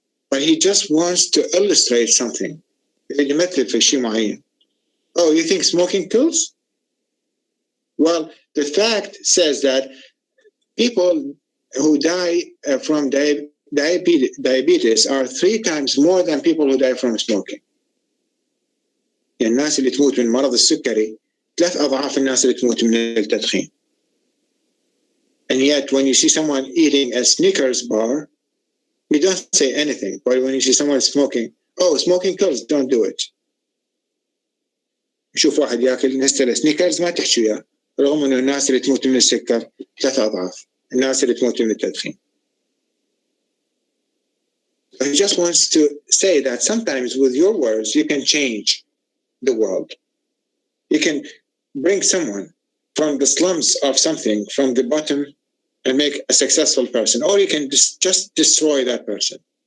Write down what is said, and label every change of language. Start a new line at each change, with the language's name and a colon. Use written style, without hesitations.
English: But he just wants to illustrate something. Oh, you think smoking kills? Well, the fact says that people who die from diabetes are 3 times more than people who die from smoking.
Arabic: يعني الناس اللي تموت من مرض السكري 3 أضعاف الناس اللي تموت من التدخين.
English: And yet, when you see someone eating a Snickers bar, you don't say anything. But when you see someone smoking, oh, smoking kills, don't do it.
Arabic: شوف واحد ياكل نستله سنيكرز ما تحكي وياه، رغم انه الناس اللي تموت من السكر 3 أضعاف الناس اللي تموت من التدخين.
English: He just wants to say that sometimes with your words you can change the world. You can bring someone from the slums of something, from the bottom, and make a successful person, or you can just destroy that person.